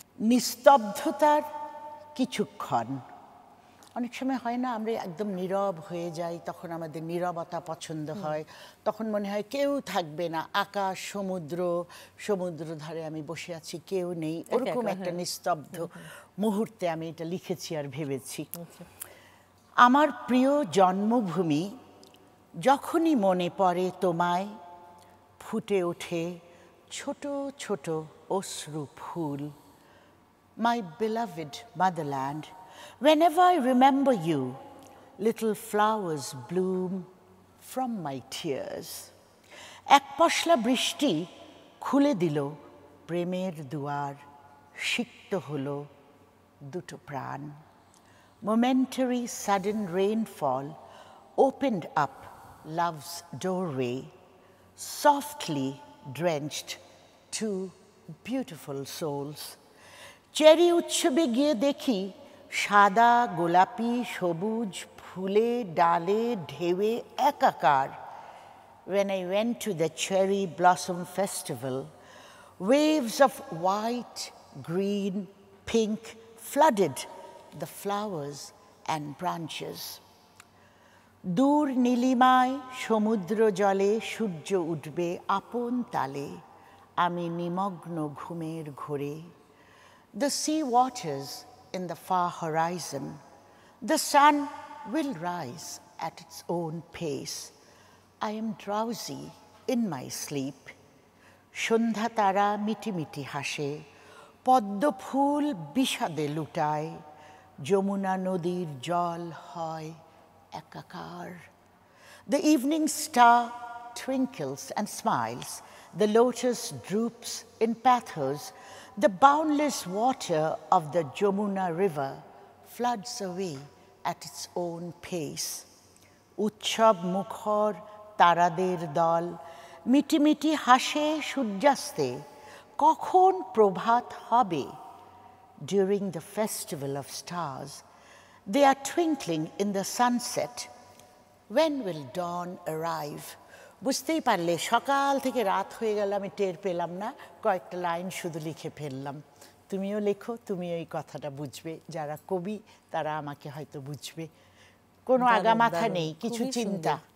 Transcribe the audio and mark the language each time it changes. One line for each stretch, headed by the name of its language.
Bangla: নিস্তব্ধতার কিছুক্ষণ। অনেক সময় হয় না, আমরা একদম নীরব হয়ে যাই, তখন আমাদের নীরবতা পছন্দ হয়, তখন মনে হয় কেউ থাকবে না, আকাশ, সমুদ্র, সমুদ্র ধারে আমি বসে আছি, কেউ নেই, ওরকম একটা নিস্তব্ধ মুহূর্তে আমি এটা লিখেছি আর ভেবেছি। আমার প্রিয় জন্মভূমি, যখনই মনে পড়ে তোমায়, ফুটে ওঠে ছোট ছোট অশ্রু ফুল।
English: My beloved motherland, whenever I remember you, little flowers bloom from my tears.
Bangla: এক পশলা বৃষ্টি খুলে দিল প্রেমের দুয়ার, সিক্ত হলো দুটো প্রাণ।
English: Momentary sudden rainfall opened up love's doorway, softly drenched two beautiful souls.
Bangla: Cherry উৎসবে গিয়ে দেখি সাদা, গোলাপি, সবুজ ফুলে ডালে ঢেউয়ে একাকার।
English: When I went to the Cherry Blossom Festival, waves of white, green, pink flooded the flowers and branches.
Bangla: দূর নীলিমায় সমুদ্র জলে সূর্য উঠবে আপন তালে, আমি নিমগ্ন ঘুমের ঘোরে।
English: The sea waters in the far horizon, the sun will rise at its own pace. I am drowsy in my sleep.
Bangla: সন্ধ্যা তারা মিটিমিটি হাসে, পদ্ম ফুল বিষাদে লুটায়, যমুনা নদীর জল হয় একাকার।
English: The evening star twinkles and smiles, the lotus droops in pathos, the boundless water of the Jamuna river floods away at its own pace.
Bangla: উৎসব মুখর তারাদের দল মিটিমিটি হাসে সূর্যাস্তে, কখন প্রভাত হবে?
English: During the festival of stars, they are twinkling in the sunset. When will dawn arrive?
Bangla: বুঝতেই পারলে সকাল থেকে রাত হয়ে গেল, আমি টের পেলাম না, কয়েকটা লাইন শুধু লিখে ফেললাম। তুমিও লেখো, তুমিও এই কথাটা বুঝবে, যারা কবি তারা আমাকে হয়তো বুঝবে। কোনো আগামাথা নেই, কিছু চিন্তা